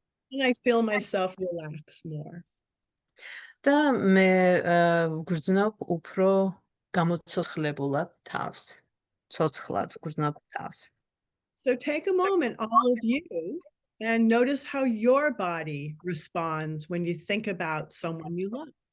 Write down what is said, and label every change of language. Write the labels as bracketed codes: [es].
[en] And I feel myself relax more. [ka] და მე ვგრძნობ უფრო გამოცოცხლებულად თავს. ცოცხლად ვგრძნობ თავს. [en] So take a moment, all of you, and notice how your body responds when you think about someone you love.